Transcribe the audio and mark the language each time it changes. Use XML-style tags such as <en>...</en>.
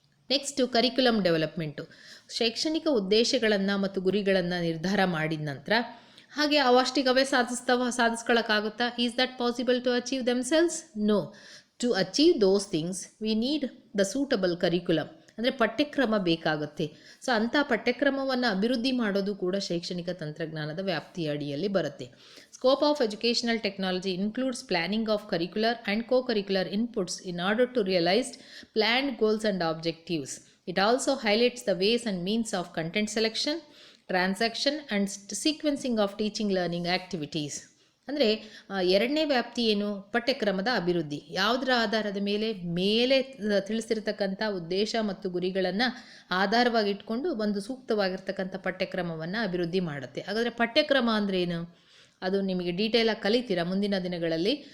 <kn>Next curriculum development. ಶೈಕ್ಷಣಿಕ ಉದ್ದೇಶಗಳನ್ನು ಮತ್ತು ಗುರಿಗಳನ್ನು ನಿರ್ಧಾರ ಮಾಡಿದ ನಂತರ ಹಾಗೆ ಅವಷ್ಟಿಗವೇ ಸಾಧಿಸ್ಕೊಳ್ಳೋಕ್ಕಾಗುತ್ತಾ?</kn> <en>Is that possible to achieve themselves? No. To achieve those things we need the suitable curriculum,</en> <kn>ಅಂದರೆ ಪಠ್ಯಕ್ರಮ ಬೇಕಾಗುತ್ತೆ. ಸೊ ಅಂಥ ಪಠ್ಯಕ್ರಮವನ್ನು ಅಭಿವೃದ್ಧಿ ಮಾಡೋದು ಕೂಡ ಶೈಕ್ಷಣಿಕ ತಂತ್ರಜ್ಞಾನದ ವ್ಯಾಪ್ತಿಯ ಅಡಿಯಲ್ಲಿ ಬರುತ್ತೆ.</kn> <en>Scope of educational technology includes planning of curricular and co-curricular inputs in order to realize planned goals and objectives. It also highlights the ways and means of content selection, transaction and sequencing of teaching learning activities.</en> <kn>ಅಂದರೆ ಎರಡನೇ ವ್ಯಾಪ್ತಿ ಏನು? ಪಠ್ಯಕ್ರಮದ ಅಭಿವೃದ್ಧಿ. ಯಾವುದರ ಆಧಾರದ ಮೇಲೆ ತಿಳಿಸಿರ್ತಕ್ಕಂಥ ಉದ್ದೇಶ ಮತ್ತು ಗುರಿಗಳನ್ನು ಆಧಾರವಾಗಿ ಇಟ್ಕೊಂಡು ಒಂದು ಸೂಕ್ತವಾಗಿರ್ತಕ್ಕಂಥ ಪಠ್ಯಕ್ರಮವನ್ನು ಅಭಿವೃದ್ಧಿ ಮಾಡುತ್ತೆ. ಹಾಗಾದರೆ ಪಠ್ಯಕ್ರಮ ಅಂದರೆ ಏನು? ಅದು ನಿಮಗೆ ಡೀಟೇಲಾಗಿ ಕಲಿತೀರಾ ಮುಂದಿನ ದಿನಗಳಲ್ಲಿ.</kn>